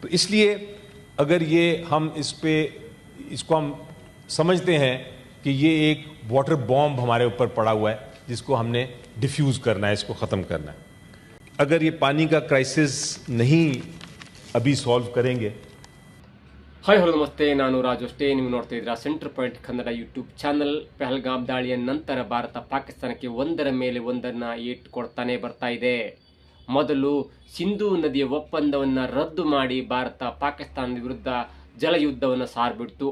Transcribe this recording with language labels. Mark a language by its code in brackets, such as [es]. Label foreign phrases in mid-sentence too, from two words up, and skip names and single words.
[hi] तो इसलिए अगर ये हम इसको हम समझते हैं कि ये एक [en] water bomb [hi] हमारे ऊपर पड़ा हुआ है जिसको हमने डिफ्यूज करना है, इसको ख़त्म करना है। अगर ये पानी का क्राइसिस नहीं अभी सॉल्व करेंगे। [en] hi hello [kn] ನಮಸ್ತೆ, ನಾನು ರಾಜು ಅಷ್ಟೇ. ನೀವು ನೋಡ್ತಾ ಇದ್ದೀರಾ ಸೆಂಟರ್ ಪಾಯಿಂಟ್ ಕನ್ನಡ ಯೂಟ್ಯೂಬ್ ಚಾನಲ್. ಪಹಲ್ಗಾಮ್ ದಾಳಿಯ ನಂತರ ಭಾರತ ಪಾಕಿಸ್ತಾನಕ್ಕೆ ಒಂದರ ಮೇಲೆ ಒಂದನ್ನು ಇಟ್ಟುಕೊಡ್ತಾನೆ ಬರ್ತಾ ಇದೆ. ಮೊದಲು ಸಿಂಧೂ ನದಿಯ ಒಪ್ಪಂದವನ್ನು ರದ್ದು ಮಾಡಿ ಭಾರತ ಪಾಕಿಸ್ತಾನದ ವಿರುದ್ಧ ಜಲಯುದ್ಧವನ್ನು ಸಾರ್ಬಿಡ್ತು.